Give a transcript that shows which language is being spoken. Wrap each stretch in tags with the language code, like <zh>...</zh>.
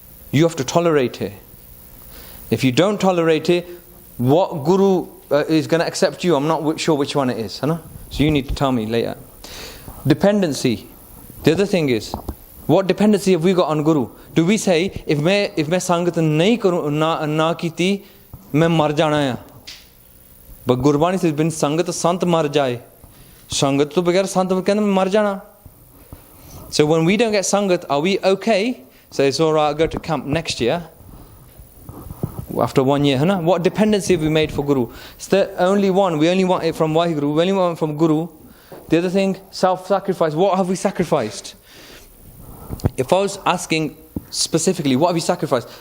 <en>You have to tolerate it. If you don't tolerate it, what Guru is going to accept you, I'm not sure which one it is. So you need to tell me later. Dependency. The other thing is, what dependency have we got on Guru? Do we say, if</en> <pa>मैं संगत नहीं करूँ ना कीती, मैं मर जाना है?</pa> <en>But Gurbani says,</en> <pa>बिन संगत संत मर जाए. संगत तो बगैर संत कहते हैं मर जाना.</pa> <en>So when we don't get sangat, are we okay? So it's all right, I'll go to camp next year. After 1 year, what dependency have we made for Guru? It's the only one. We only want it from Waheguru. We only want it from Guru. The other thing, self-sacrifice. What have we sacrificed? If I was asking specifically, what have we sacrificed?</en>